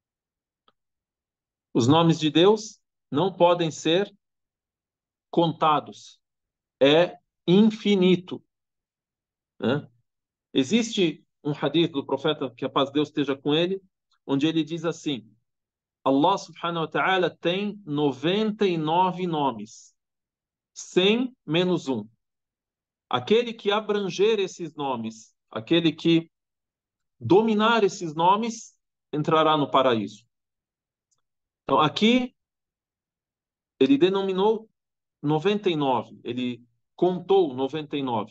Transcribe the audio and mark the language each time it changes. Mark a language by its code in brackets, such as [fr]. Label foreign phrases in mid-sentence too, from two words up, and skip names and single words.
[pt] Os nomes de Deus não podem ser contados. É infinito, né? Existe um hadith do profeta, que a paz de Deus esteja com ele, onde ele diz assim: Allah [ar] سبحانه وتعالى [pt] tem 99 nomes, 100 menos um. Aquele que abranger esses nomes, aquele que dominar esses nomes, entrará no paraíso. Então, aqui, ele denominou 99, ele contou 99.